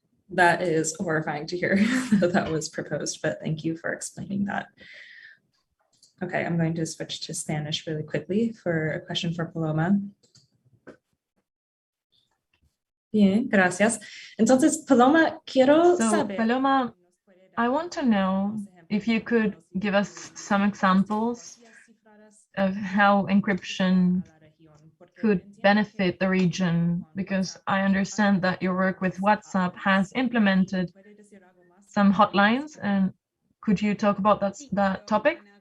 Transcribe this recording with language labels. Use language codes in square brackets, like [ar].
[en] That is horrifying to hear that that was proposed, but thank you for explaining that. Okay, I'm going to switch to Spanish really quickly for a question for Paloma. [es] Bien, gracias. Entonces, Paloma, quiero saber. [en] Paloma, I want to know if you could give us some examples of how encryption could benefit the region, because I understand that your work with WhatsApp has implemented some hotlines, and could you talk about that topic?